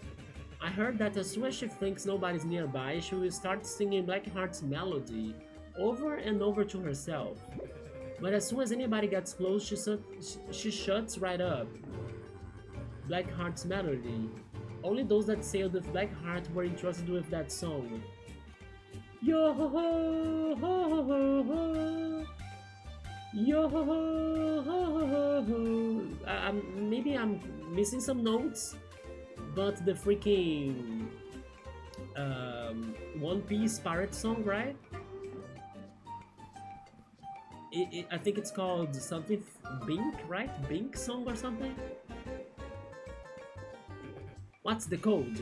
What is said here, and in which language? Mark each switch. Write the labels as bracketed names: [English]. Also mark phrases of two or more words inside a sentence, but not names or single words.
[English] I heard that as soon as she thinks nobody's nearby, she will start singing Blackheart's melody over and over to herself. But as soon as anybody gets close, she shuts right up. Blackheart's melody. Only those that sailed with Blackheart were entrusted with that song. Yo ho ho ho ho ho. Yo ho ho ho ho. Maybe I'm missing some notes, but the freaking One Piece pirate song, right? I think it's called something Bink, right? Bink song or something? What's the code?